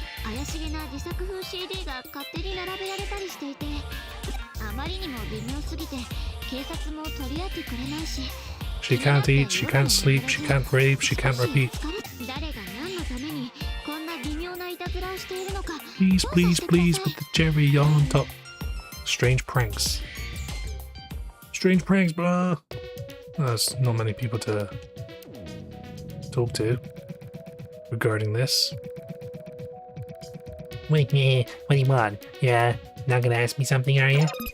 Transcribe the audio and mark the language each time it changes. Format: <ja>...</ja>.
<ja>怪しげな自作風 CD が勝手に並べられたりしていて、あまりにも微妙すぎて警察も取り合ってくれないし。</ja> <en>She can't eat, she can't sleep, she can't rave, she can't repeat.</en> <ja>誰が何のためにこんな微妙ないたずらをしているのか。</ja> <en>Please, please, please, with the cherry on top. Strange pranks. Strange pranks, blah. There's not many people to talk to regarding this. Wait, what do you want? Yeah, not gonna ask me something, are you?</en>